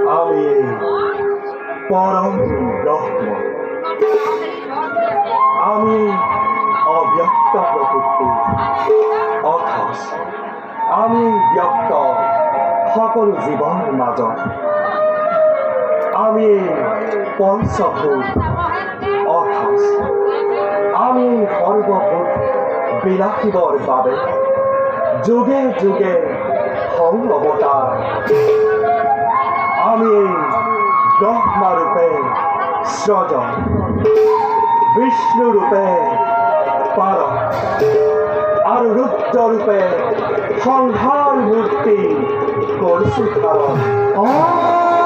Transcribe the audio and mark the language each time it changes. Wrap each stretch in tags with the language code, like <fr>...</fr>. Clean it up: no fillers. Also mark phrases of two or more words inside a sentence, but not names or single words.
<as>আমি পরম ব্রহ্ম, আমি অব্যক্ত প্রকৃতি, অর্থাৎ আমি ব্যক্ত সকল জীৱৰ মাজত। আমি পঞ্চভূত, অৰ্থাৎ আমি সৰ্বভূত বিলাসিবৰ বাবে যুগে যুগে হওঁ অৱতাৰ। আমি ব্ৰহ্মৰূপে সৃজন, বিষ্ণুৰূপে পাৰ আৰু ৰুদ্ৰৰূপে সংহাৰ মূৰ্তি কৰিছোঁ ধাৰণ।</as>